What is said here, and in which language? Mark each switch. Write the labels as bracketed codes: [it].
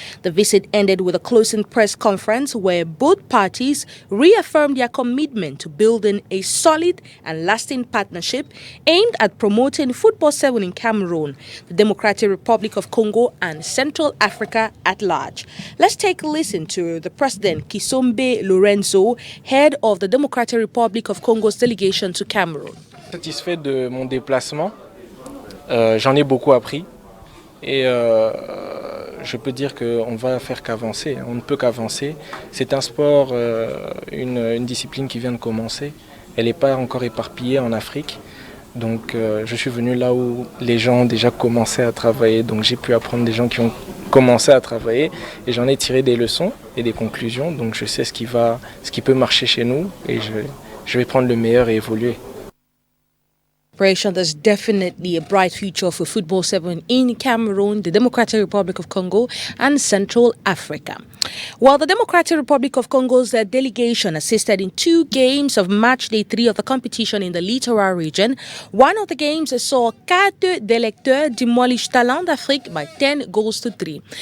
[en] The visit ended with a closing press conference where both parties reaffirmed their commitment to building a solid and lasting partnership aimed at promoting Football 7 in Cameroon, the Democratic Republic of Congo, and Central Africa at large. Let's take a listen to the President Kisombe Lorenzo, head of the Democratic Republic of Congo's delegation to Cameroon. [fr] Satisfait de mon déplacement, j'en ai beaucoup appris et je peux dire qu'on va faire qu'avancer, on ne peut qu'avancer. C'est un sport, une discipline qui vient de commencer, elle n'est pas encore éparpillée en Afrique. Donc je suis venu là où les gens ont déjà commencé à travailler, donc j'ai pu apprendre des gens qui ont commencé à travailler et j'en ai tiré des leçons et des conclusions, donc je sais ce qui peut marcher chez nous et je vais prendre le meilleur et évoluer. [en] There's definitely a bright future for Football 7 in Cameroon, the Democratic Republic of Congo, and Central Africa. While the Democratic Republic of Congo's delegation assisted in 2 games of match day 3 of the competition in the Littoral region, one of the games saw Carte d'Electeurs demolish Talent d'Afrique by 10 goals to 3.